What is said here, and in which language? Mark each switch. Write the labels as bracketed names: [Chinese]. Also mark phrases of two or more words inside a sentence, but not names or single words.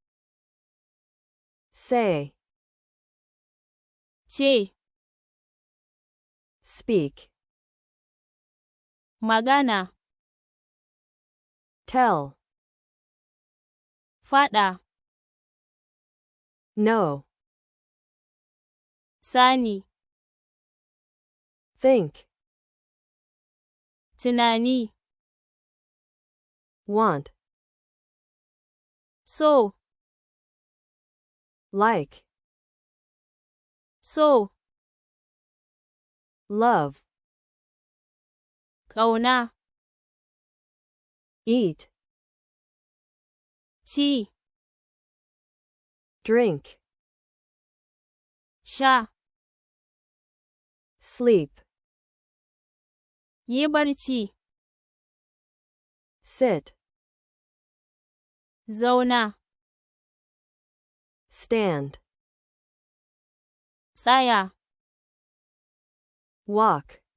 [English] say, [Hausa] ce, [English] speak, [Hausa] magana, [English] tell, [Hausa] faɗa, [English] know, [Hausa] sani, [English] think, [Hausa] tunani, [English] want, [Hausa] so, [English] like, [Hausa] so, [English] love, [Hausa] ƙauna, [English] eat, [Hausa] ci, [English] drink, [Hausa] sha, [English] sleep, [Hausa] yi barci, [English] sit, [Hausa] zauna, [English] stand, [Hausa] tsaya, [English] walk,